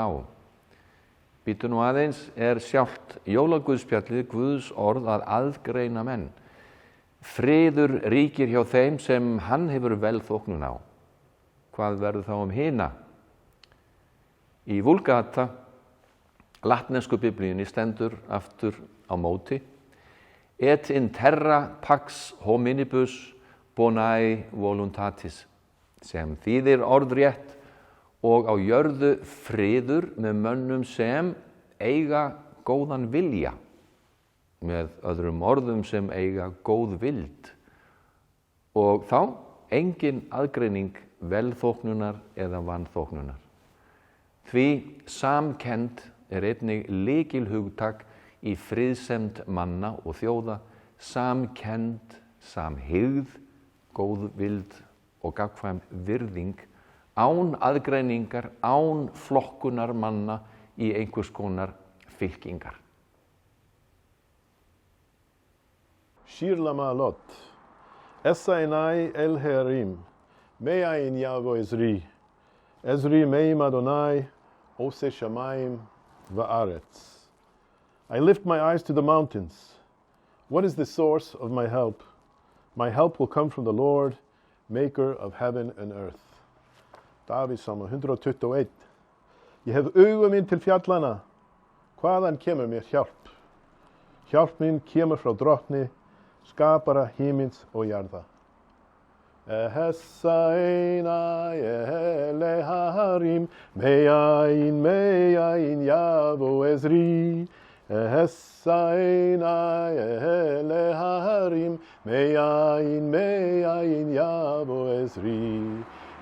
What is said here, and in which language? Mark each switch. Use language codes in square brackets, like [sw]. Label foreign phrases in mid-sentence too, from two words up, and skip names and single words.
[is] Bíddu nú aðeins, sjálft jólaguðspjallið Guðs orð að aðgreina menn. Friður ríkir hjá þeim sem hann hefur velþóknun á. Hvað verður þá hina? Í Vulgata, latnesku biblíunni, stendur aftur á móti: [la] et in terra pax hominibus bonae voluntatis, [is] sem þýðir orðrétt: og á jörðu friður með mönnum sem eiga góðan vilja. Með öðrum orðum, sem eiga góð vild. Og þá engin aðgreining velþóknunar eða vanþóknunar. Því samkennd einnig lykilhugtak í friðsemd manna og þjóða, samkennd, samhygð, góð vild og gagnkvæm virðing, án aðgreiningar, án flokkunar manna í einhvers konar fylkingar. [he] שיר למעלות, אשא עיני אל ההרים, מאין יבוא עזרי, עזרי מעם אדוני, עושה שמיים וארץ. [en] I lift my eyes to the mountains. What is the source of my help? My help will come from the Lord, maker of heaven and earth. [is] Davíð Salma 121. Ég hef augu mín til fjallana. Hvaðan kemur mér hjálp? Hjálp mín kemur frá drottni, skapara himins og jarða. [he] אשא עיני אל ההרים, מאין יבוא עזרי. אשא עיני אל ההרים, מאין יבוא עזרי.